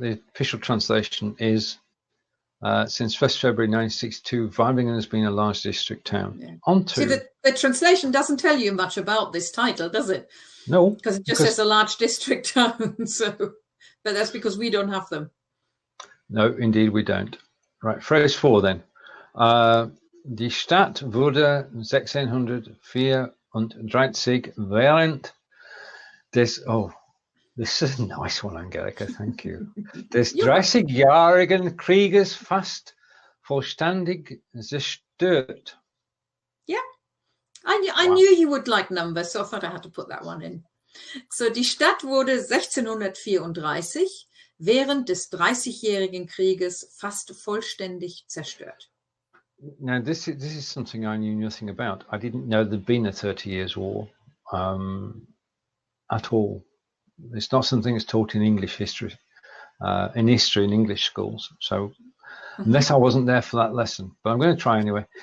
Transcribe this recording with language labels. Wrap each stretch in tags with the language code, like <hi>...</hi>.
<en>The official translation is since 1st February 1962, Weibingen has been a large district town. Yeah. See, the translation doesn't tell you much about this title, does it? No, because it just says a large district town. So, but that's because we don't have them. No, indeed we don't. Right, phrase 4 then.</en> <de>Die Stadt wurde 1634 während des,</de> <en>this is a nice one, Angelika, thank you.</en> <de>Des 30-jährigen Krieges fast vollständig zerstört.</de> <en>Yeah, I knew you would like numbers, so I thought I had to put that one in.</en> <de>So, die Stadt wurde 1634 während des 30-jährigen Krieges fast vollständig zerstört.</de> <en>Now, this is something I knew nothing about. I didn't know there'd been a 30 Years' War at all. It's not something that's taught in English history, in English schools. So, unless I wasn't there for that lesson, but I'm going to try anyway.</en>